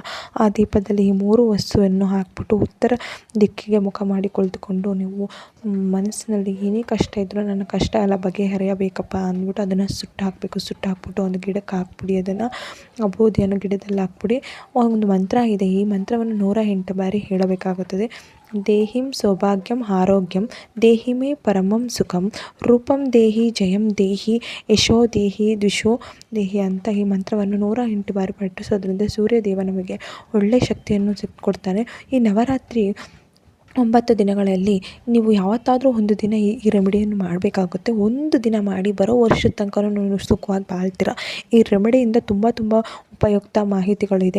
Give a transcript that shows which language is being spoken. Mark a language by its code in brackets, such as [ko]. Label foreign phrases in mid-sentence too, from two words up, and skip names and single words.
[kn] ಆ ದೀಪದಲ್ಲಿ ಈ 3 ವಸ್ತುವನ್ನು ಹಾಕ್ಬಿಟ್ಟು ಉತ್ತರ ದಿಕ್ಕಿಗೆ ಮುಖ ಮಾಡಿ ಕುಳಿತುಕೊಂಡು ನೀವು ಮನಸ್ಸಿನಲ್ಲಿ ಏನೇ ಕಷ್ಟ ಇದ್ದರೂ ನನ್ನ ಕಷ್ಟ ಎಲ್ಲ ಬಗೆಹರಿಯಬೇಕಪ್ಪ ಅಂದ್ಬಿಟ್ಟು ಅದನ್ನು ಸುಟ್ಟು ಹಾಕ್ಬಿಟ್ಟು ಒಂದು ಗಿಡಕ್ಕೆ ಹಾಕ್ಬಿಡಿ. ಅದನ್ನು ಆ ಬೂದಿಯನ್ನು ಗಿಡದಲ್ಲಿ ಹಾಕ್ಬಿಡಿ. ಒಂದು ಮಂತ್ರ ಇದೆ. ಈ ಮಂತ್ರವನ್ನು 108 ಬಾರಿ ಹೇಳಬೇಕಾಗುತ್ತದೆ. [sa] ದೇಹಿಂ ಸೌಭಾಗ್ಯಂ ಆರೋಗ್ಯಂ ದೇಹಿ ಮೇ ಪರಮಂ ಸುಖಂ ರೂಪಂ ದೇಹಿ ಜಯಂ ದೇಹಿ ಯಶೋ ದೇಹಿ ದ್ವಿಷೋ ದೇಹಿ [kn] ಅಂತ ಈ ಮಂತ್ರವನ್ನು 108 ಬಾರಿ ಪಠಿಸೋದ್ರಿಂದ ಸೂರ್ಯದೇವ ನಮಗೆ ಒಳ್ಳೆಯ ಶಕ್ತಿಯನ್ನು ಕೊಡ್ತಾನೆ. ಈ ನವರಾತ್ರಿ 9 ದಿನಗಳಲ್ಲಿ ನೀವು ಯಾವತ್ತಾದರೂ ಒಂದು ದಿನ ಈ ರೆಮಿಡಿಯನ್ನು ಮಾಡಬೇಕಾಗುತ್ತೆ. ಒಂದು ದಿನ ಮಾಡಿ ಬರೋ ವರ್ಷದ ತನಕ ನೀವು ಸುಖವಾಗಿ ಬಾಳ್ತೀರ. ಈ ರೆಮಿಡಿಯಿಂದ ತುಂಬ ಉಪಯುಕ್ತ ಮಾಹಿತಿಗಳಿದೆ.